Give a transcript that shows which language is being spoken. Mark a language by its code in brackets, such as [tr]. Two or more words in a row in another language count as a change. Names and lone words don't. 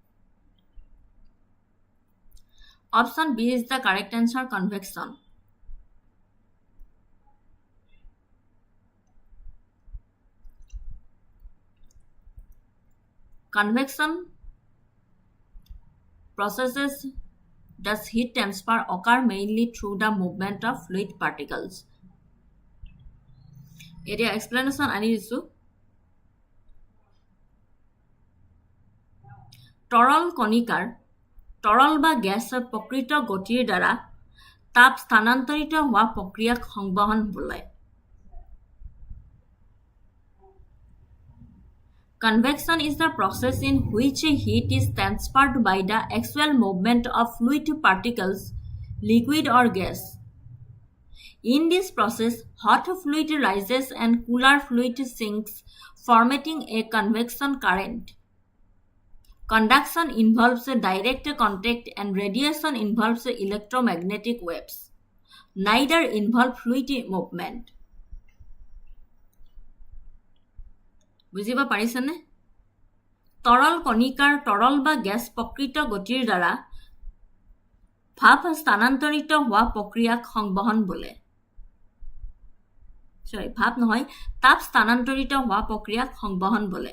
[en] Option B is the correct answer, convection. Convection processes does heat transfer occur mainly through the movement of fluid particles. [as] এতিয়া explanation আনি দিছো। তৰল কণিকাৰ তৰল বা গ্যাস প্ৰকৃত গতিৰ দ্বাৰা তাপ স্থানান্তৰিত হোৱা প্ৰক্ৰিয়াক সংবহন বোলে। [en] Convection is the process in which heat is transferred by the actual movement of fluid particles, liquid or gas. In this process, hot fluid rises and cooler fluid sinks, formating a convection current. Conduction involves direct contact and radiation involves electromagnetic waves. Neither involve fluid movement. [as] বুজিব পাৰিছেনে? তৰল কণিকাৰ তৰল বা গ্যাস প্ৰকৃত গতিৰ দ্বাৰা ভাপ স্থানান্তৰিত হোৱা প্ৰক্ৰিয়াক সংবহন বোলে। ভাপ নহয়, তাপ স্থানান্তৰিত হোৱা প্ৰক্ৰিয়াক সংবহন বোলে।